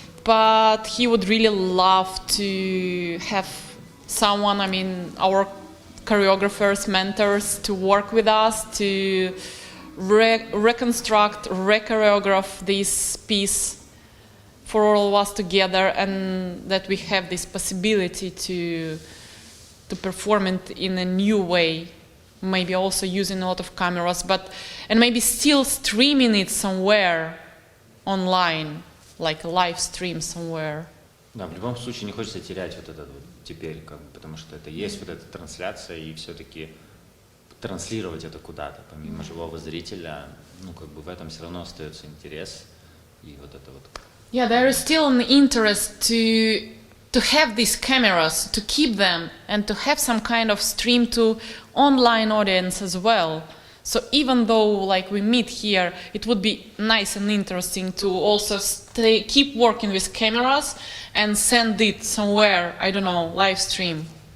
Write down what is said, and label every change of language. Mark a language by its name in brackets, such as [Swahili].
[English] But he would really love to have someone, I mean, our choreographers, mentors, to work with us, to reconstruct, re-choreograph this piece for all of us together, and that we have this possibility to perform it in a new way, maybe also using a lot of cameras, and maybe still streaming it somewhere online, like a live stream somewhere. [Russian] Да, в любом случае не хочется терять вот это вот теперь, как бы, потому что это есть вот эта трансляция, и все-таки транслировать это куда-то, помимо живого зрителя, ну, как бы в этом все равно остается интерес, и вот это вот. [English] Yeah, there is still an interest to have these cameras, to keep them, and to have some kind of stream to online audience as well. So even though like we meet here, it would be nice and interesting to also keep working with cameras and send it somewhere, I don't know, live stream.